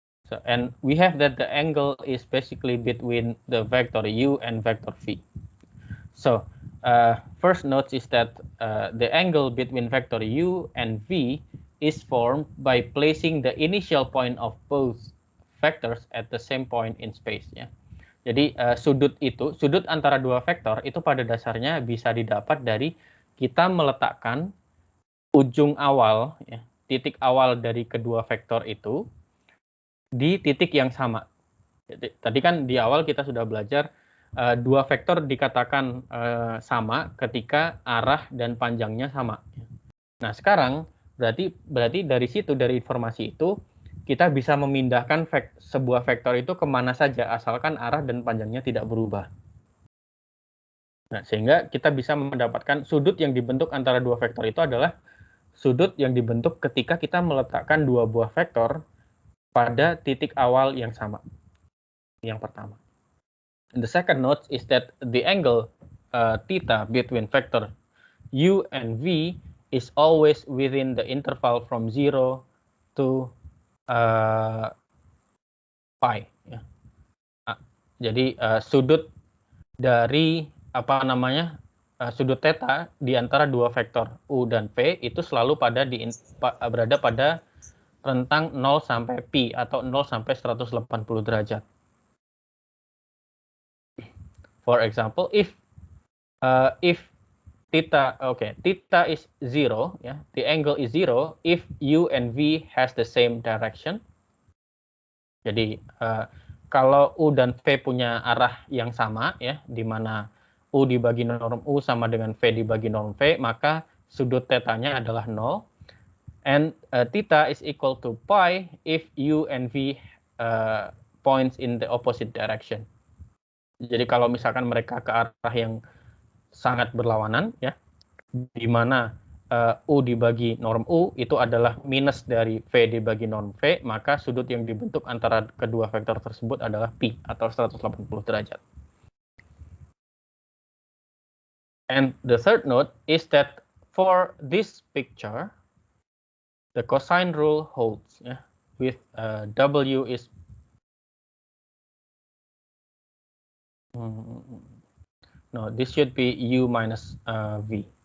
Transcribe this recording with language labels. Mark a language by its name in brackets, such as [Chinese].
[English] So, and we have that the angle is basically between the vector u and vector v. So, first note is that the angle between vector u and v is formed by placing the initial point of both vectors at the same point in space. [Indonesian] Ya. Jadi sudut antara dua vektor itu pada dasarnya bisa didapat dari kita meletakkan ujung awal, ya, titik awal dari kedua vektor itu di titik yang sama. Jadi, tadi kan di awal kita sudah belajar dua vektor dikatakan sama ketika arah dan panjangnya sama. Nah sekarang berarti dari situ, dari informasi itu kita bisa memindahkan sebuah vektor itu kemana saja asalkan arah dan panjangnya tidak berubah. Nah sehingga kita bisa mendapatkan sudut yang dibentuk antara dua vektor itu adalah sudut yang dibentuk ketika kita meletakkan dua buah vektor pada titik awal yang sama. Yang pertama. [English] And the second note is that the angle theta between vector u and v is always within the interval from 0 to pi. [Indonesian] Ya. Jadi sudut dari sudut theta di antara dua vektor u dan v itu selalu berada pada rentang 0 sampai pi atau 0 sampai 180 derajat. [English] For example, if theta is 0, ya, the angle is 0 if u and v has the same direction. [Indonesian] Jadi kalau u dan v punya arah yang sama, ya, di mana u dibagi norm u sama dengan v dibagi norm v, maka sudut tetanya adalah 0. [English] And theta is equal to pi if u and v points in the opposite direction. [Indonesian] Jadi kalau misalkan mereka ke arah yang sangat berlawanan, ya, di mana u dibagi norm u itu adalah minus dari v dibagi norm v, maka sudut yang dibentuk antara kedua vektor tersebut adalah pi atau 180 derajat. [English] And the third note is that for this picture, the cosine rule holds, ya, with w is no, this should be u minus v.